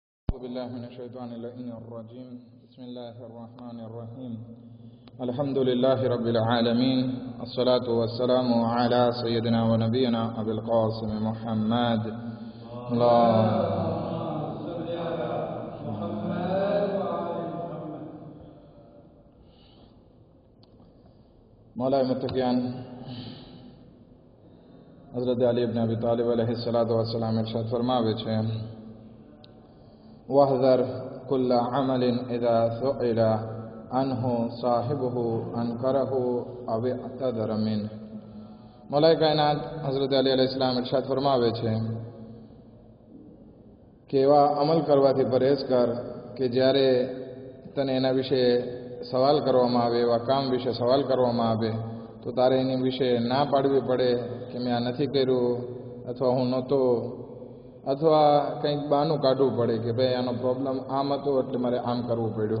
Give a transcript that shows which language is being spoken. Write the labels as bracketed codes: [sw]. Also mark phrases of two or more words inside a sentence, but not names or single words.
[ar] أعوذ بالله من الشيطان اللعين الرجيم بسم الله الرحمن الرحيم الحمد لله رب العالمين الصلاة والسلام على سيدنا ونبينا أبي القاسم محمد مولى المتقين حضرة علي ابن أبي طالب عليه الصلاة والسلام [gu] ઇરશાદ ફરમાવે છે [ar] واحذر كل عمل إذا سئل عنه صاحبه أنكره أو اعتذر منه. [gu] મૌલા કાયનાત હઝરત અલી અલૈહિસ્સલામ ઇરશાદ ફરમાવે છે કે એવા અમલ કરવાથી પરેજ કર કે જ્યારે તને એના વિશે સવાલ કરવામાં આવે, એવા કામ વિશે સવાલ કરવામાં આવે તો તારે એની વિશે ના પાડવી પડે કે મેં આ નથી કર્યું અથવા હું નહોતો, અથવા કંઈક બહાનું કાઢવું પડે કે ભાઈ આનો પ્રોબ્લેમ આમ હતો એટલે મારે આમ કરવું પડ્યું.